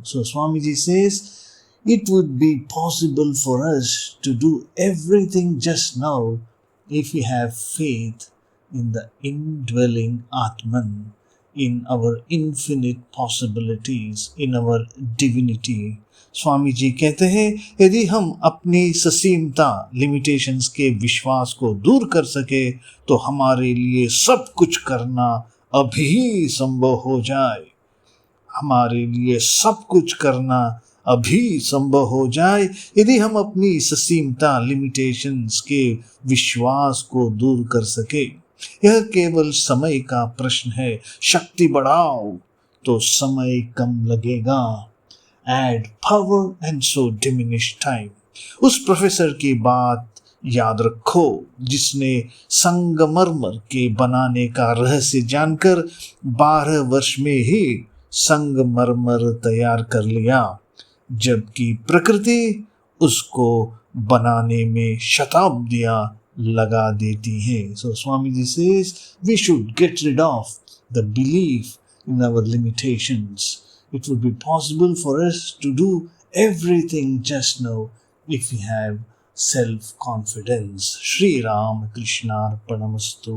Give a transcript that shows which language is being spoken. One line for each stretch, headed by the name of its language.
English: So Swamiji says, it would be possible for us to do everything just now if we have faith in the indwelling Atman, in our infinite possibilities, in our divinity.
Hindi: Swami ji कहते हैं, यदि हम अपनी ससीमता limitations के विश्वास को दूर कर सके तो हमारे लिए सब कुछ करना अभी संभव हो जाए। हमारे लिए सब कुछ करना अभी संभव हो जाए यदि हम अपनी ससीमता लिमिटेशंस के विश्वास को दूर कर सके। यह केवल समय का प्रश्न है। शक्ति बढ़ाओ तो समय कम लगेगा।
English: Add power and so diminish time.
Hindi: उस प्रोफेसर की बात याद रखो जिसने संगमरमर के बनाने का रहस्य जानकर 12 वर्ष में ही संगमरमर तैयार कर लिया, जबकि प्रकृति उसको बनाने में शताब्दियां लगा देती है।
English: So Swamiji says we should get rid of the belief in our limitations. It would be possible for us to do everything just now if we have self-confidence. Shri Ram Krishna Arpanamastu.